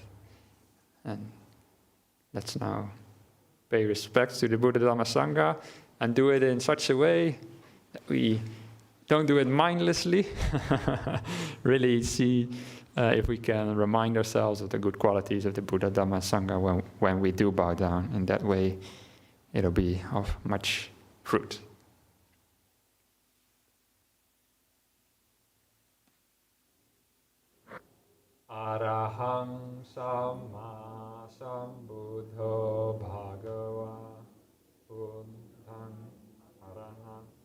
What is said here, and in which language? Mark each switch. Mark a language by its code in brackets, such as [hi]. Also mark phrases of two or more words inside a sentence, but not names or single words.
[en] And let's now pay respects to the Buddha, Dhamma, Sangha, and do it in such a way that we don't do it mindlessly, really see if we can remind ourselves of the good qualities of the Buddha, Dhamma, Sangha when we do bow down. In that way, it'll be of much fruit. [pi] Araham Samma Sambuddho Bhagava Buddhang Araham